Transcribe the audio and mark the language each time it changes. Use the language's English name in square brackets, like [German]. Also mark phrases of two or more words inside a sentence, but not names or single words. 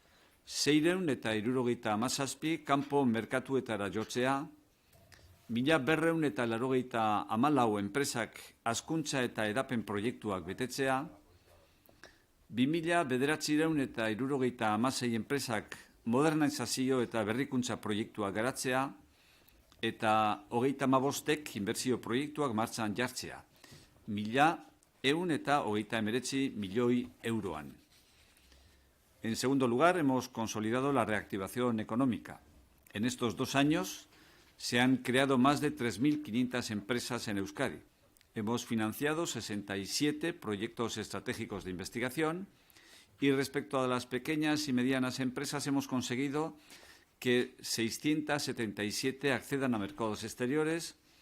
[Basque] 677 kanpo merkatuetara jotzea, 1.284 enpresak hazkuntza eta hedapen proiektuak betetzea, 2.976 enpresak modernizazio eta berrikuntza proiektuak garatzea, eta 35 inbertsio proiektuak martxan jartzea, 1.139 milioi euroan. [Spanish] En segundo lugar, hemos consolidado la reactivación económica. En estos 2 años se han creado más de 3.500 empresas en Euskadi. Hemos financiado 67 proyectos estratégicos de investigación y respecto a las pequeñas y medianas empresas hemos conseguido que 677 accedan a mercados exteriores,